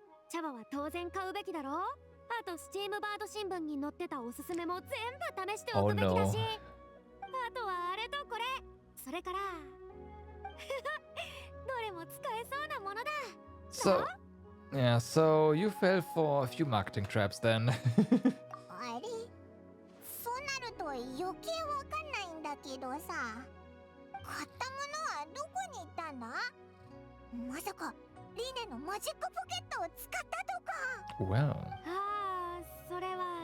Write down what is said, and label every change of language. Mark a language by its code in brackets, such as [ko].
[ja] 茶葉は当然買うべきだろ。あとスチームバード新聞に載ってたおすすめも全部試しておくべきだし、 [en] Oh no. [ja] あとはあれとこれ、それからどれも使えそうなものだ。 [en] So, yeah, so you fell for a few marketing traps then. [ja] あれ、そうなると余計わかんないんだけどさ、買ったものはどこに行ったんだ？まさかリネのマジックポケットを使ったとか。 [en] Well, [ja] ああ、それは